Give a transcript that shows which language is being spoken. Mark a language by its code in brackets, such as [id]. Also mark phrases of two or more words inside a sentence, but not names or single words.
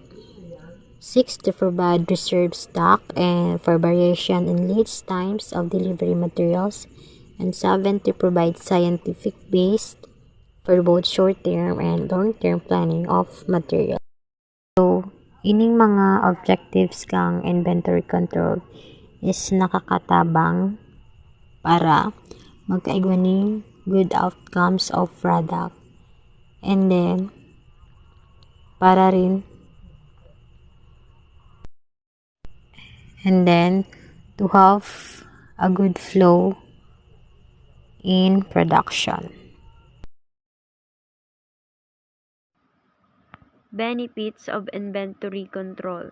[en] 6, to provide reserve stock and for variation in lead times of delivery materials. And 7, to provide scientific base for both short-term and long-term planning of material. So, [bik] ining mga [en] objectives kang inventory control is [bik] nakakatabang para magkaigwaning [en] good outcomes of product. And then, [bik] para rin [en] to have a good flow in production. Benefits of inventory control.